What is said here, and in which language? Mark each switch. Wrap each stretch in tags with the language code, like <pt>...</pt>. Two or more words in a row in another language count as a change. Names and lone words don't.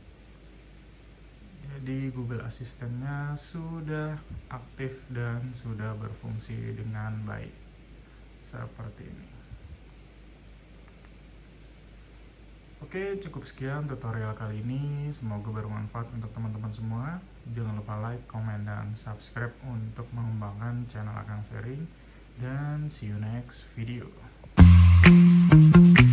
<id>Jadi Google Assistant-nya sudah aktif dan sudah berfungsi dengan baik. Seperti ini. Oke, cukup sekian tutorial kali ini. Semoga bermanfaat untuk teman-teman semua. Jangan lupa</id> <en>like, comment,</en> <id>dan subscribe untuk mengembangkan channel Akang Sharing.</id> <en>Dan see you next video.</en>